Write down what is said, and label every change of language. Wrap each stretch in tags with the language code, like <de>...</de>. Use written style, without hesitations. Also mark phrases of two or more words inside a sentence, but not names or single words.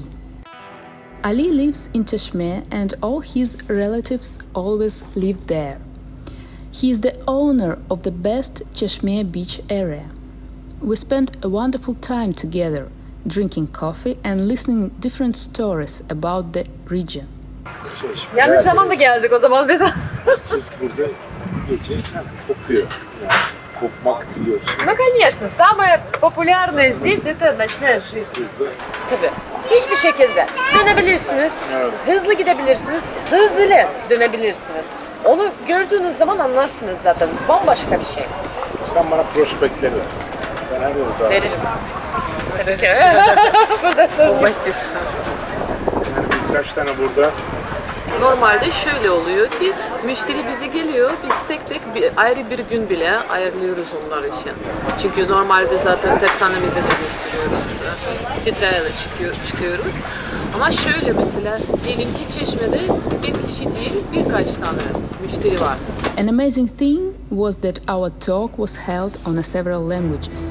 <en>Ali lives in Çeşme and all his relatives always lived there. He is the owner of the best Çeşme beach area. We spent a wonderful time together, drinking coffee and listening different stories about the region.</en> <tr>Yanlış zamanda geldik o zaman biz. Siz burada gece kokuyor. Yani kopmak biliyorsun.</tr> <ru>Ну, конечно, самое популярное здесь это ночная жизнь.</ru> <tr>Tabii. Hiçbir şekilde dönebilirsiniz, Evet. hızlı gidebilirsiniz, hızlı dönebilirsiniz. Onu gördüğünüz zaman anlarsınız zaten. Bambaşka bir şey. Sen bana prospektleri ver. Ben her yolda. Veririm. Burada söz basit. Yani birkaç tane burada. Normalde şöyle oluyor ki müşteri bize geliyor, biz tek tek ayrı bir gün bile ayarlıyoruz onlar için. Çünkü normalde zaten tersanemizde de gösteriyoruz, sitlerle çıkıyoruz. Ama şöyle mesela diyelim ki Çeşme'de bir kişi değil birkaç tane müşteri var.</tr> <en>An amazing thing was that our talk was held on several languages.</en>